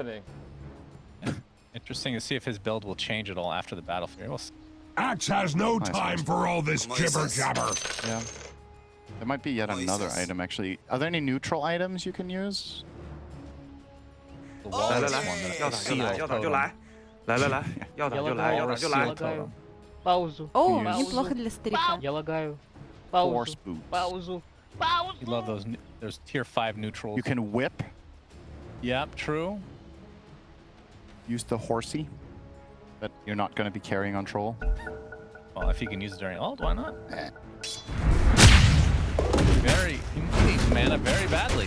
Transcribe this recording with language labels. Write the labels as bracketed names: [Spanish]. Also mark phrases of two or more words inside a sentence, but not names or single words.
[English] Interesting to see if his build will change at all after the battlefield. We'll see. Axe has no time for all this jibber jabber. Yeah. There might be yet another item, actually. Are there any neutral items you can use? The wall is one that the seal totem. [Chinese] 来来来，要打就来，要打就来。 [English] Totem. [Russian] Паузу. О, Паузу. неплохо для старика. Я лагаю. [English] Force [Russian] Паузу. [English] boots. [Russian] Паузу. [English] You love those tier 5 neutrals. You can whip. Yep, true. Use the horsey. But you're not going to be carrying on troll. Well, if you can use it during ult, why not? Eh. He needs mana very badly.